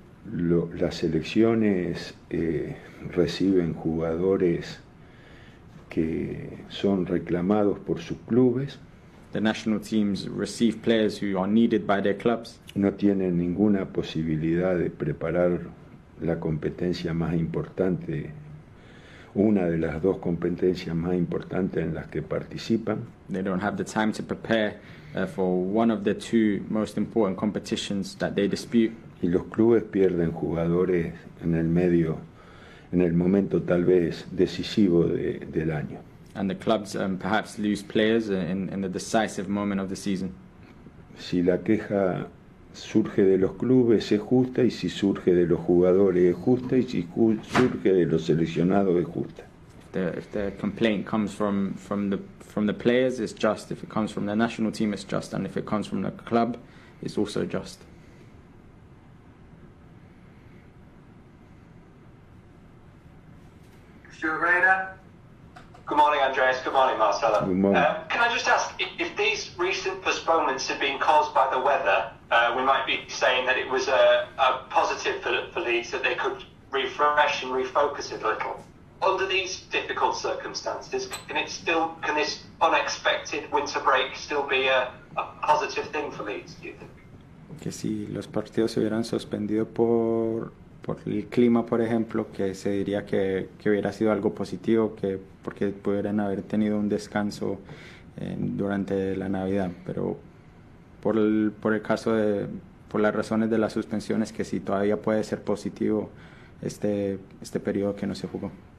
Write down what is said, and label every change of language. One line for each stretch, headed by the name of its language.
Spanish: Las selecciones reciben jugadores que son reclamados por sus clubes.
English: The national teams receive players who are needed by their clubs.
Spanish: No tienen ninguna posibilidad de preparar la competencia más importante, una de las dos competencias más importantes en las que participan.
English: They don't have the time to prepare for one of the two most important competitions that they dispute.
Spanish: Y los clubes pierden jugadores en el momento tal vez decisivo del año.
English: And the clubs perhaps lose players in the decisive moment of the season.
Spanish: Si la queja surge de los clubes es justa, y si surge de los jugadores es justa, y si surge de los seleccionados es justa.
English: If the complaint comes from the players, it's just. If it comes from the national team, it's just. And if it comes from the club, it's also just. Stuart Rayner. Good morning, Andreas. Andreas. Good morning, Marcelo. Good morning. Can I just ask, if these recent postponements had been caused by the weather, we might be saying that it was a positive for Leeds, that they could refresh and refocus it a little. Under these difficult circumstances, can this unexpected winter break still be a positive thing for Leeds, do you think?
Spanish: Que si los partidos se hubieran suspendido por el clima, por ejemplo, que se diría que hubiera sido algo positivo, porque pudieran haber tenido un descanso durante la Navidad, pero por el caso por las razones de las suspensiones, que sí todavía puede ser positivo este periodo que no se jugó.